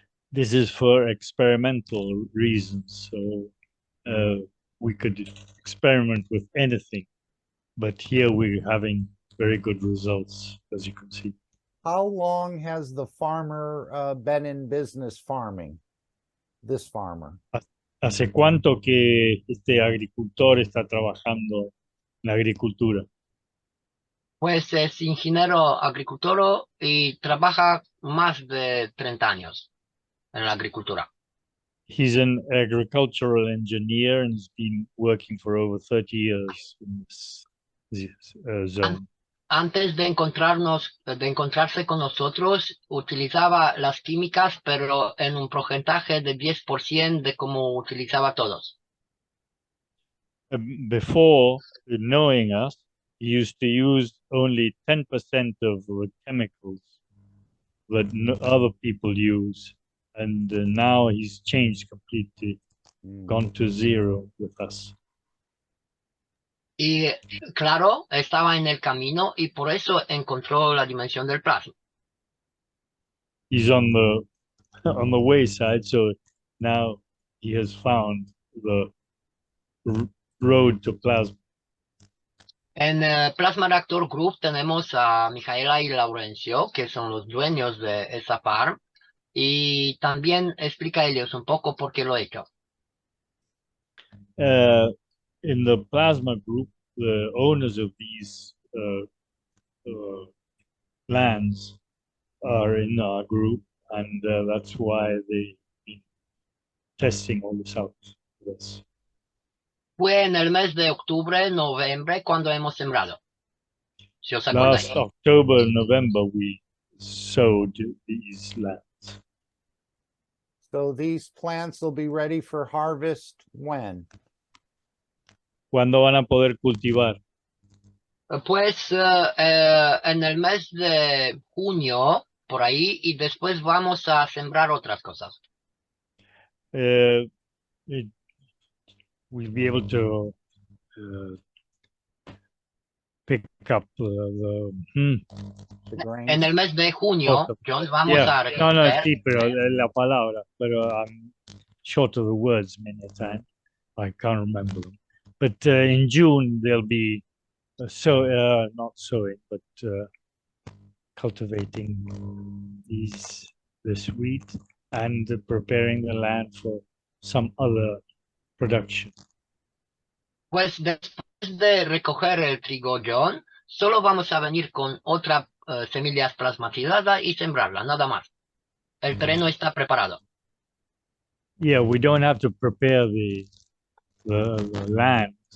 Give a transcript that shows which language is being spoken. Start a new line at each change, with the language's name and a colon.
English: This is for experimental reasons, so we could experiment with anything, but here we're having very good results, as you can see. How long has the farmer been in business farming? This farmer.
Spanish: ¿Hace cuánto que este agricultor está trabajando en la agricultura? Pues es ingeniero agricultor y trabaja más de 30 años en la agricultura.
English: He's an agricultural engineer and has been working for over 30 years in this zone.
Spanish: Antes de encontrarse con nosotros, utilizaba las químicas, pero en un porcentaje de 10% de como utilizaba todos.
English: Before knowing us, he used to use only 10% of the chemicals that other people use, and now he's changed completely, gone to zero with us.
Spanish: Y claro, estaba en el camino y por eso encontró la dimensión del plasma.
English: He's on the wayside, so now he has found the road to plasma.
Spanish: En Plasma Reactor Group tenemos a Mijaela y Laurencio, que son los dueños de esa farm, y también explica a ellos un poco por qué lo he hecho.
English: In the plasma group, the owners of these lands are in our group, and that's why they've been testing all this out with us.
Spanish: Fue en el mes de octubre, noviembre, cuando hemos sembrado. Si os acordáis.
English: Last October, November, we sowed these lands. So these plants will be ready for harvest when?
Spanish: ¿Cuándo van a poder cultivar? Pues en el mes de junio, por ahí, y después vamos a sembrar otras cosas.
English: We'll be able to pick up The grains?
Spanish: En el mes de junio, John, vamos
English: yeah.
Spanish: a No, recoger. sí, pero la palabra, pero
English: I'm short of the words many a time. I can't remember them. But in June, they'll be not sowing, but cultivating this wheat and preparing the land for some other production.
Spanish: Pues después de recoger el trigo, John, solo vamos a venir con otras semillas plasmatizadas y sembrarla, nada más. El terreno está preparado.
English: Yeah, we don't have to prepare the land.